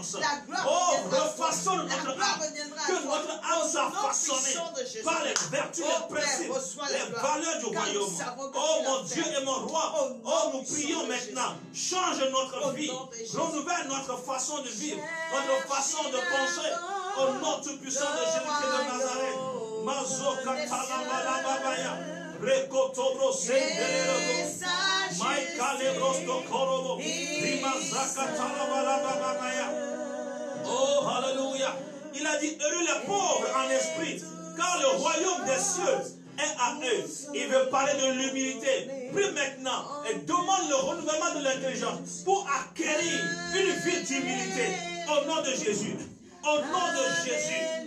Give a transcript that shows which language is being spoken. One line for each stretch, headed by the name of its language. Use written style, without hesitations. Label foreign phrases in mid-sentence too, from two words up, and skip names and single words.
French: Oh, refaçonne notre âme, que notre âme soit façonnée Jésus. par les vertus, Oh, les principes, Père, reçois les la gloire. valeurs du Car nous royaume. savons que Oh tu mon l'as Dieu fait. et mon roi, Au nom oh nous puissant prions de maintenant, Jésus. change notre Au vie, nom de Jésus. renouvelle notre façon de vivre, notre façon de penser, au nom tout puissant de Jésus-Christ de Nazareth. Mazo katalambaya, rekotobro sendelero, maika lebrosto korobo, rimazaka talabalabaya. Oh, hallelujah. Il a dit, heureux les pauvres en esprit, car le royaume des cieux est à eux. Il veut parler de l'humilité. Prie maintenant et demande le renouvellement de l'intelligence pour acquérir une vie d'humilité. Au nom de Jésus. Au nom de Jésus.